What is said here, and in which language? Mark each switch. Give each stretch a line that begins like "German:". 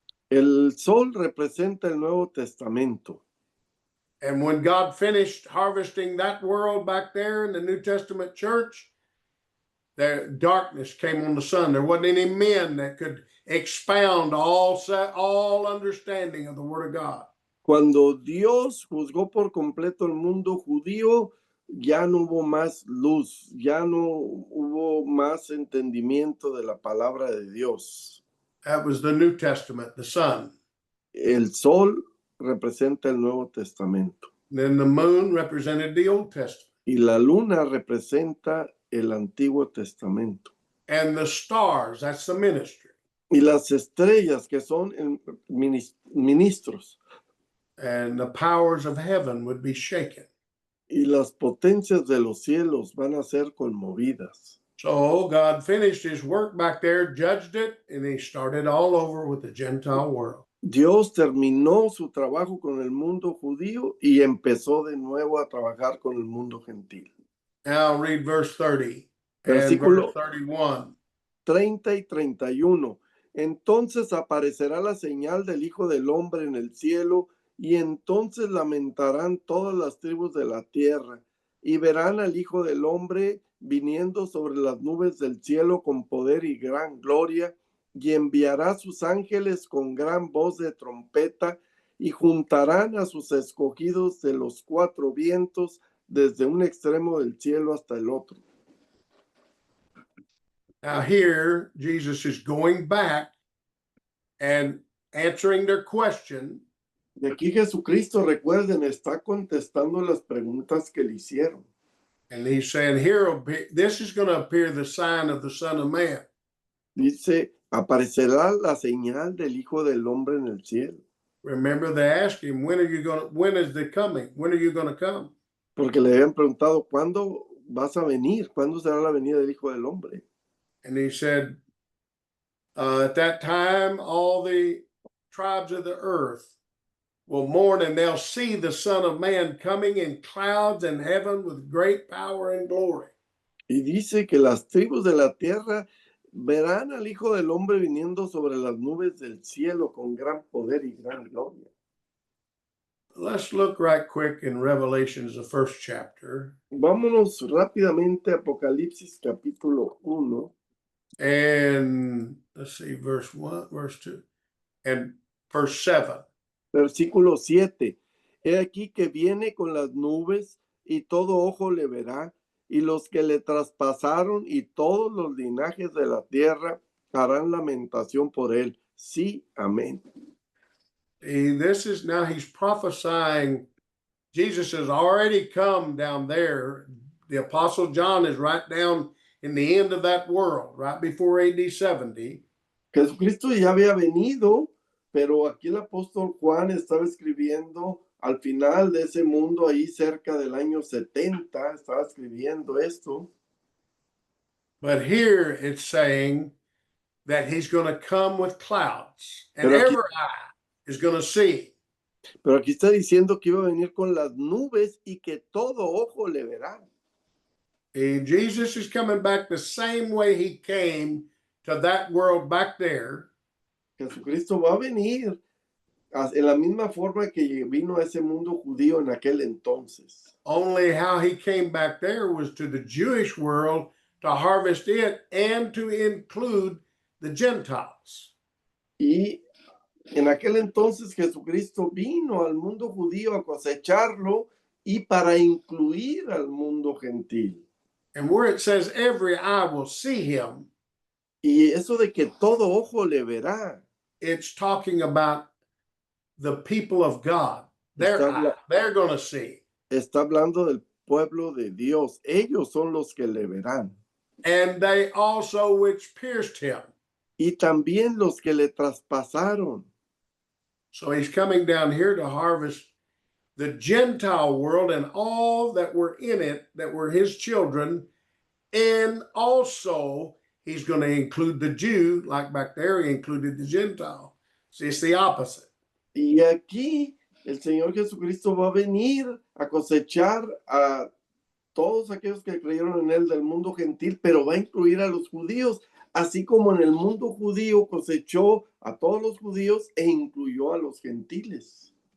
Spanish: El sol representa el Nuevo Testamento.
English: And when God finished harvesting that world back there in the New Testament church, the darkness came on the sun. There wasn't any men that could expound all understanding of the Word of God.
Spanish: Cuando Dios juzgó por completo el mundo judío, ya no hubo más luz, ya no hubo más entendimiento de la palabra de Dios.
English: That was the New Testament, the sun.
Spanish: El sol representa el Nuevo Testamento.
English: Then the moon represented the Old Testament.
Spanish: Y la luna representa el Antiguo Testamento.
English: And the stars, that's the ministry.
Spanish: Y las estrellas, que son ministros.
English: And the powers of heaven would be shaken.
Spanish: Y las potencias de los cielos van a ser conmovidas.
English: So God finished his work back there, judged it, and he started all over with the Gentile world.
Spanish: Dios terminó su trabajo con el mundo judío y empezó de nuevo a trabajar con el mundo gentil.
English: Now read verse 30 and
Spanish: Versículo
English: verse 31.
Spanish: 30 y 31. Entonces aparecerá la señal del Hijo del Hombre en el cielo, y entonces lamentarán todas las tribus de la tierra, y verán al Hijo del Hombre viniendo sobre las nubes del cielo con poder y gran gloria, y enviará sus ángeles con gran voz de trompeta, y juntarán a sus escogidos de los cuatro vientos, desde un extremo del cielo hasta el otro.
English: Now here, Jesus is going back and answering their question.
Spanish: Y aquí Jesucristo, recuerden, está contestando las preguntas que le hicieron.
English: And he's saying, this is going to appear the sign of the Son of Man.
Spanish: Dice, aparecerá la señal del Hijo del Hombre en el cielo.
English: Remember, they asked him, when is the coming? When are you going to come?
Spanish: Porque le habían preguntado, ¿cuándo vas a venir? ¿Cuándo será la venida del Hijo del Hombre?
English: And he said, at that time, all the tribes of the earth will mourn, and they'll see the Son of Man coming in clouds in heaven with great power and glory.
Spanish: Y dice que las tribus de la tierra verán al Hijo del Hombre viniendo sobre las nubes del cielo con gran poder y gran gloria.
English: Let's look right quick in Revelations, the first chapter.
Spanish: Vámonos rápidamente a Apocalipsis capítulo 1.
English: And let's see, verse 1, verse 2, and verse 7.
Spanish: Versículo 7. He aquí que viene con las nubes, y todo ojo le verá, y los que le traspasaron y todos los linajes de la tierra harán lamentación por él. Sí, amén.
English: This is now he's prophesying. Jesus has already come down there. The Apostle John is right down in the end of that world, right before AD 70.
Spanish: Jesucristo ya había venido, pero aquí el apóstol Juan estaba escribiendo al final de ese mundo, ahí cerca del año 70, estaba escribiendo esto.
English: But here it's saying that he's going to come with clouds, and
Spanish: Pero aquí-
English: every eye is going to see.
Spanish: Pero aquí está diciendo que iba a venir con las nubes y que todo ojo le verá.
English: And Jesus is coming back the same way he came to that world back there.
Spanish: Jesucristo va a venir en la misma forma que vino a ese mundo judío en aquel entonces.
English: Only how he came back there was to the Jewish world to harvest it and to include the Gentiles.
Spanish: Y en aquel entonces Jesucristo vino al mundo judío a cosecharlo y para incluir al mundo gentil.
English: And where it says every eye will see him,
Spanish: Y eso de que todo ojo le verá,
English: it's talking about the people of God. They're going to see.
Spanish: está hablando del pueblo de Dios. Ellos son los que le verán.
English: And they also which pierced him.
Spanish: Y también los que le traspasaron.
English: So he's coming down here to harvest the Gentile world and all that were in it, that were his children. And also he's going to include the Jew, like back there, he included the Gentile. See, it's the opposite.
Spanish: Y aquí el Señor Jesucristo va a venir a cosechar a todos aquellos que creyeron en él del mundo gentil, pero va a incluir a los judíos, así como en el mundo judío cosechó a todos los judíos e incluyó a los gentiles.